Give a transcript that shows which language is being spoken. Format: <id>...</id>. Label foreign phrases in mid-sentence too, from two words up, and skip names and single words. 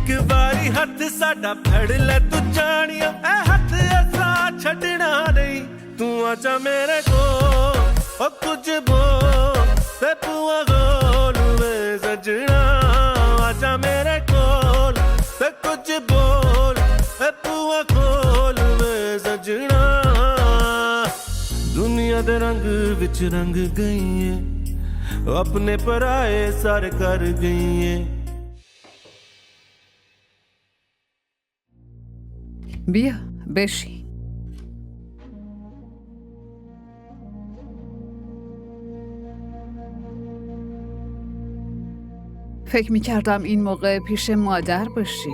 <pa>ਬਾਰੀ ਹੱਥ ਸਾਡਾ ਫੜ ਲੈ ਤੂੰ ਜਾਨੀਆ ਏ ਹੱਥ ਐਸਾ ਛੱਡਣਾ ਨਹੀਂ ਤੂੰ ਆਜਾ ਮੇਰੇ ਕੋ ਓ ਕੁਛ ਬੋਲ ਤੇ ਬੂਹਾ ਖੋਲ੍ਹ ਵੇ ਸੱਜਣਾ ਆਜਾ ਮੇਰੇ ਕੋਲ ਤੇ ਕੁਛ ਬੋਲ ਤੇ ਬੂਹਾ ਖੋਲ੍ਹ ਵੇ ਸੱਜਣਾ ਦੁਨੀਆ ਦੇ ਰੰਗ ਵਿੱਚ ਰੰਗ ਗਈ ਹੈ ਅਪਣੇ ਪਰਾਏ ਸਾਰੇ ਕਰ ਗਈ ਹੈ</pa> <fa>بیا بشین. فکر میکردم این موقع پیش مادر باشی.</fa>